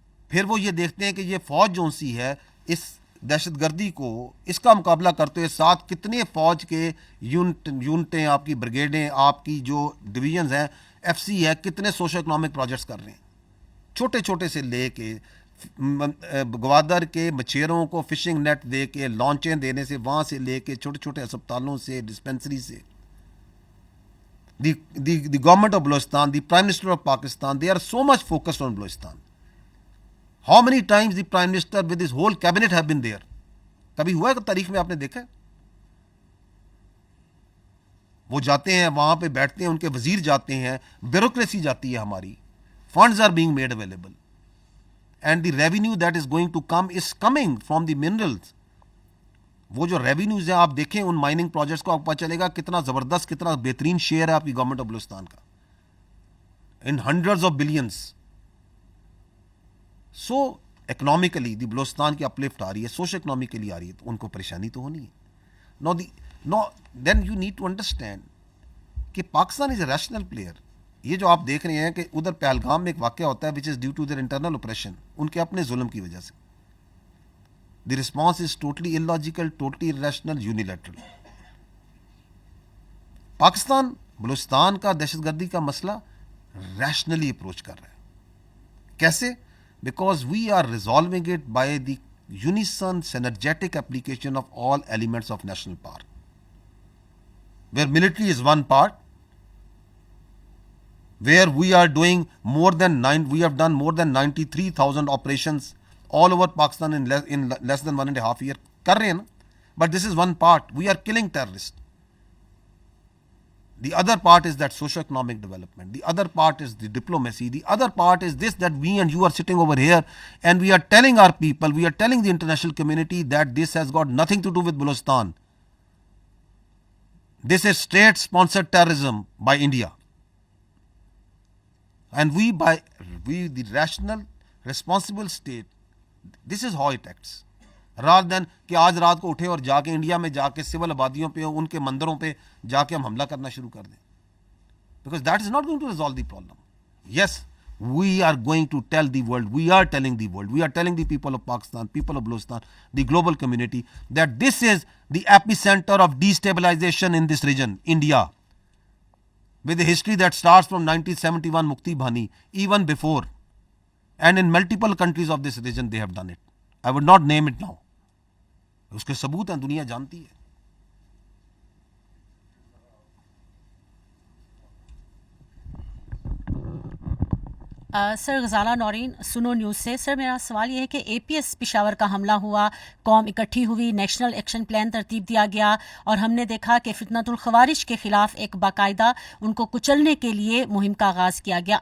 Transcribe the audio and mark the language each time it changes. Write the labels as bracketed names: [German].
[Urdu] پھر وہ یہ دیکھتے ہیں کہ یہ فوج جو سی ہے اس دہشت گردی کو اس کا مقابلہ کرتے ہوئے ساتھ کتنے فوج کے یونٹیں, آپ کی بریگیڈیں, آپ کی جو ڈویژنز ہیں, ایف سی ہے, کتنے سوشو اکنامک پروجیکٹس کر رہے ہیں. چھوٹے چھوٹے سے لے کے گوادر کے مچھیروں کو فشنگ نیٹ دے کے لانچیں دینے سے, وہاں سے لے کے چھوٹے چھوٹے اسپتالوں سے, ڈسپینسری سے. [English] The government of Balochistan, the Prime Minister of Pakistan, they are so much focused on Balochistan. How many times the Prime Minister with his whole cabinet have been there? [Urdu] کبھی ہوا ہے تاریخ میں آپ نے دیکھا ہے؟ وہ جاتے ہیں وہاں پہ بیٹھتے ہیں, ان کے وزیر جاتے ہیں, بیوروکریسی جاتی ہے ہماری, [English] funds are being made available and the revenue that is going to come is coming from the minerals. [Urdu] وہ جو ریونیوز ہیں آپ دیکھیں ان مائننگ پروجیکٹس کو, آپ کو پتہ چلے گا کتنا زبردست, کتنا بہترین شیئر ہے آپ کی گورنمنٹ آف بلوچستان کا, [English] In hundreds of billions. So economically the [Urdu] بلوچستان کی اپلفٹ آ رہی ہے, سوشل اکنامکلی آ رہی ہے, تو ان کو پریشانی تو ہونی ہے. [English] Then you need to understand کہ Pakistan is a rational player. [Urdu] یہ جو آپ دیکھ رہے ہیں کہ ادھر پہلگام میں ایک واقعہ ہوتا ہے [English] which is due to their internal operation, [Urdu] ان کے اپنے ظلم کی وجہ سے. [English] The response is totally illogical, totally irrational, unilateral. [Urdu] Pakistan Balochistan کا دہشت گردی کا مسئلہ ریشنلی اپروچ کر رہا ہے. [English] کیسے؟ Because we are resolving it by the unison synergetic application of all elements of national power, where military is one part, where we are doing we have done more than 93,000 operations all over Pakistan in less than 1.5 years. [Urdu] کر رہے ہیں نا, [English] but this is one part. We are killing terrorists. The other part is that socio-economic development. The other part is the diplomacy. The other part is this, that we and you are sitting over here and we are telling our people, we are telling the international community that this has got nothing to do with Balochistan. This is state-sponsored terrorism by India. And we, the rational, responsible state, this is how it acts. rather than [Urdu] کہ آج رات کو اٹھے اور جا کے India میں جا کے سول آبادیوں پہ, ان کے مندروں پہ جا کے ہم حملہ کرنا شروع کر دیں. [English] Because that is not going to resolve the problem. Yes, we are going to tell the world, we are telling the world, we are telling the people of Pakistan, people of Balochistan, the global community, that this is the epicenter of destabilization in this region, India. With a history that starts from 1971 Mukti Bhani, even before. And in multiple countries of this region they have done it. I would not name it now. [Urdu] اس کے ثبوت ہیں, دنیا جانتی ہے. سر غزالہ نورین سنو news سے. سر میرا سوال یہ ہے کہ اے پی ایس پشاور کا حملہ ہوا, قوم اکٹھی ہوئی, نیشنل ایکشن پلان ترتیب دیا گیا اور ہم نے دیکھا کہ فتنۃ الخوارج کے خلاف ایک باقاعدہ ان کو کچلنے کے لیے مہم کا آغاز کیا گیا.